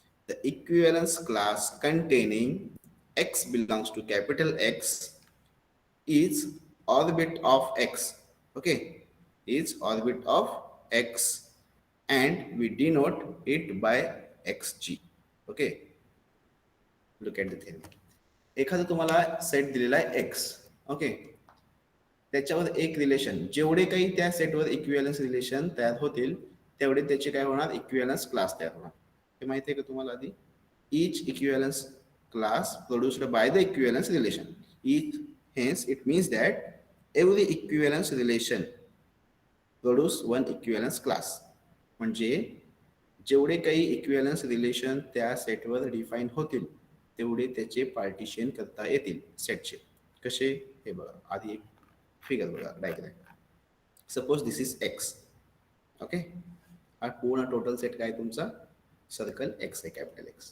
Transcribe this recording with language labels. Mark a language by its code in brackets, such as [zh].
[en] The equivalence class containing X belongs to capital X is orbit of X. Okay, is orbit of X, and we denote it by xg. Okay, look at the thing. [mr] एखादा तुम्हाला set दिलेला आहे x. Okay, त्याच्यावर एक relation, जेवढे काही त्या सेटवर इक्विव्हॅलन्स रिलेशन तयार होतील तेवढे त्याचे काय होणार? इक्विव्हॅलन्स क्लास तयार होणार. हे माहिती आहे का तुम्हाला? आधी [en] each equivalence class produced by the equivalence relation. Hence it means that every equivalence relation produce one equivalence class. [mr] म्हणजे जेवढे काही इक्विव्हॅलन्स रिलेशन त्या सेटवर डिफाईन होतील तेवढे त्याचे पार्टिशन करता येतील सेटचे. कसे? हे बघा, आधी एक फिगर बघा, diagram. [en] Suppose this is X. [mr] Okay, हा पूर्ण टोटल सेट काय तुमचा? सर्कल एक्स आहे, कॅपिटल एक्स.